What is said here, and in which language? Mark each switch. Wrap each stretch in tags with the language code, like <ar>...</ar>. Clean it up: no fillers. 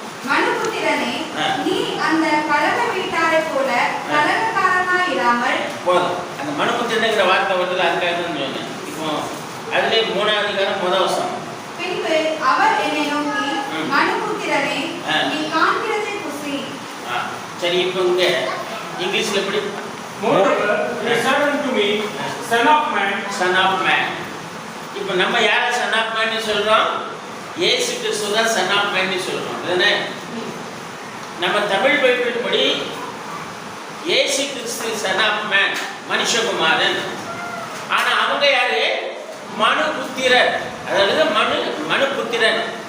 <ta>மனுபுத்திரனே, நீ அந்த கலக வீட்டாரைப் போல கலகக்காரனாய் இராமல். போதும். அந்த மனுபுத்திரனுங்கிற வார்த்தை வந்து அதுக்காக தான் சொன்னேன். இப்போ அதுலேயே 3ஆம் அதிகாரம் 1 வசனம். பின்பு அவர் என்னை நோக்கி, மனுபுத்திரனே, நீ காண்கிறதை புசி. சரி, இப்போ இங்க இங்கிலீஷ்ல எப்படி?</ta> <en>Moreover, he said unto me, Son of man, Son of man.</en> <ta>இப்போ நம்ம யாரை சன் ஆஃப் மேன்னு சொல்கிறோம்? இயேசு கிறிஸ்து தான் சன் ஆஃப் மேன்னு சொல்கிறோம். அதுதானே? நம்ம தமிழ் பைபிள் படி இயேசு கிறிஸ்து சன் ஆஃப் மேன், மனுஷகுமாரன். ஆனால் அவங்க யாரு? மனுபுத்திரர். அதாவது மனுபுத்திரன்.</ta>